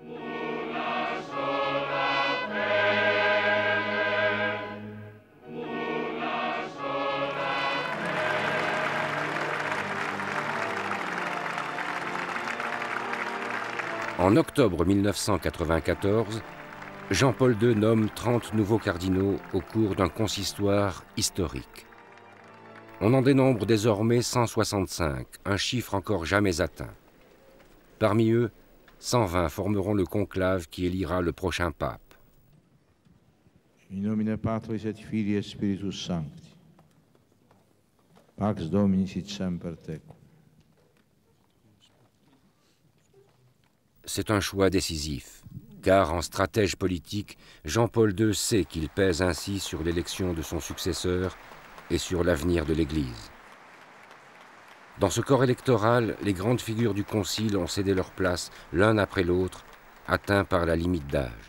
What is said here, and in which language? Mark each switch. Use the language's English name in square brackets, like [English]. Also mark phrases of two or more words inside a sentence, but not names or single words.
[French] En octobre 1994, Jean-Paul II nomme 30 nouveaux cardinaux au cours d'un consistoire historique. On en dénombre désormais 165, un chiffre encore jamais atteint. Parmi eux, 120 formeront le conclave qui élira le prochain pape. [Latin] In nomine Patris et Filii et Spiritus Sancti. Pax Domini sit semper tecum. [French] C'est un choix décisif, car en stratège politique, Jean-Paul II sait qu'il pèse ainsi sur l'élection de son successeur et sur l'avenir de l'Église. Dans ce corps électoral, les grandes figures du Concile ont cédé leur place l'un après l'autre, atteints par la limite d'âge.